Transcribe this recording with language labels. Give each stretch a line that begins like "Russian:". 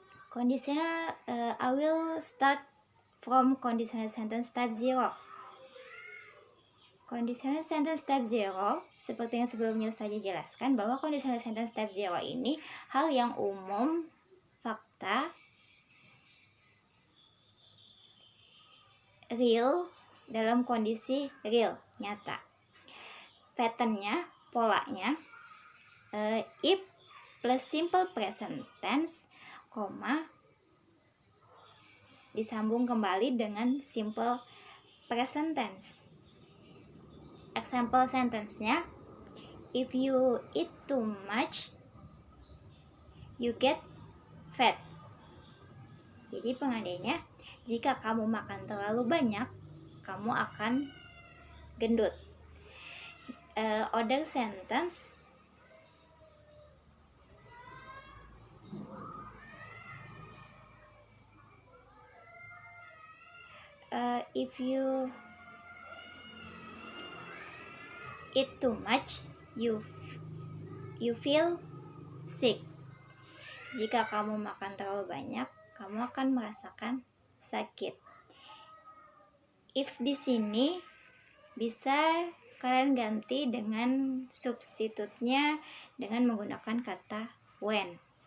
English: Conditional, I will start from conditional sentence type 0.
Indonesian: Conditional sentence type 0, seperti yang sebelumnya Ustazah jelaskan bahwa conditional sentence type 0 ini hal yang umum, fakta, real, dalam kondisi real, nyata. Patternnya, polanya, if plus simple present tense, disambung kembali dengan simple present tense.
English: Example sentence-nya, if you eat too much, you get fat.
Indonesian: Jadi pengandainya, jika kamu makan terlalu banyak, kamu akan gendut.
English: Other sentence, if you eat too much, you feel sick.
Indonesian: Jika kamu makan terlalu banyak, kamu akan merasakan sakit. If di sini bisa kalian ganti dengan substitutnya dengan menggunakan kata when.